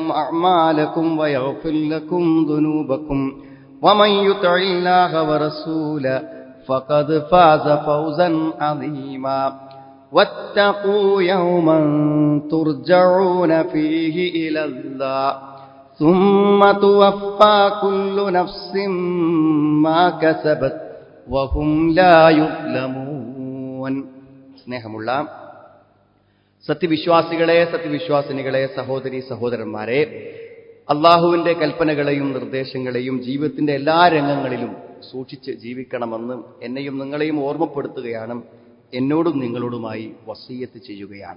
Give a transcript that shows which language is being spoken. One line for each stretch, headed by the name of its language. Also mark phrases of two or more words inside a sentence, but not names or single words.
Arabic: أعمالكم ويغفر لكم ذنوبكم ومن يطع الله ورسوله فقد فاز فوزا عظيما واتقوا يوما ترجعون فيه إلى الله ثم توفى كل نفس ما كسبت وهم لا يظلمون.
Malayalam: സ്നേഹമുള്ള സത്യവിശ്വാസികളെ, സത്യവിശ്വാസിനികളെ, സഹോദരി സഹോദരന്മാരെ, അള്ളാഹുവിന്റെ കൽപ്പനകളെയും നിർദ്ദേശങ്ങളെയും ജീവിതത്തിന്റെ എല്ലാ രംഗങ്ങളിലും സൂക്ഷിച്ച് ജീവിക്കണമെന്ന് എന്നെയും നിങ്ങളെയും ഓർമ്മപ്പെടുത്തുകയാണ്, എന്നോടും നിങ്ങളോടുമായി വസിയ്യത്ത് ചെയ്യുകയാണ്.